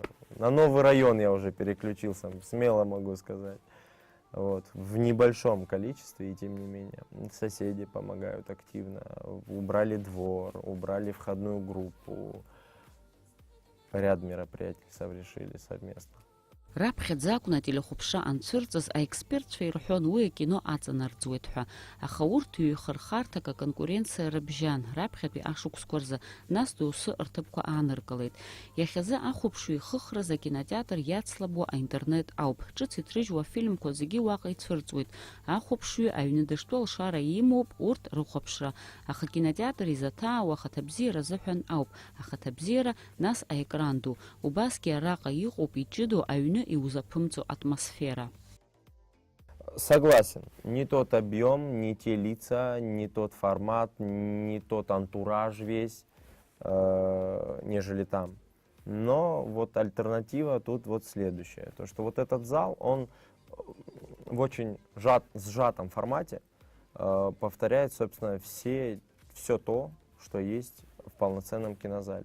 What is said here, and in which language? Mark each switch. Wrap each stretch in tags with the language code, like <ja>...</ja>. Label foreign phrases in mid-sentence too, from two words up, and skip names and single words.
<ru>На новый район я уже переключился, смело могу сказать. Вот, в небольшом количестве, и тем не менее. Соседи помогают активно. Убрали двор, убрали входную группу. Ряд мероприятий совершили совместно.</ru> <ab>Раԥхьаӡа акәын ателехәаԥшра анцәырҵыз аекспертцәа ирҳәон уи акино аҵанарӡуеит ҳәа. Аха урҭ ҩ-хырхарҭак аконкуренциа рыбжьан раԥхьатәи ашықәсқәа рзы, нас доусы рҭыԥқәа ааныркылеит. Иахьазы ахәаԥшҩы ихыхраз акинотеатр иацлабуа аинтернет ауп. Ҿыц иҭрыжьуа афильмқәа зегьы уаҟа ицәырҵуеит. Ахәаԥшҩы аҩны дыштәы алшара имоуп урҭ рыхәаԥшра. Аха акинотеатр изаҭаауа ахаҭабзиара азыҳәан ауп. Ахаҭабзиара, нас аекран ду. Убасгьы араҟа иҟоуп иҷыдоу аҩны иузаԥымҵо атмосфера.</ab> <ru>Согласен, не тот объем, не те лица, не тот формат, не тот антураж весь, нежели там. Но вот альтернатива тут вот следующая. То, что вот этот зал, он в очень сжатом формате повторяет, собственно, все то, что есть в полноценном кинозале.</ru>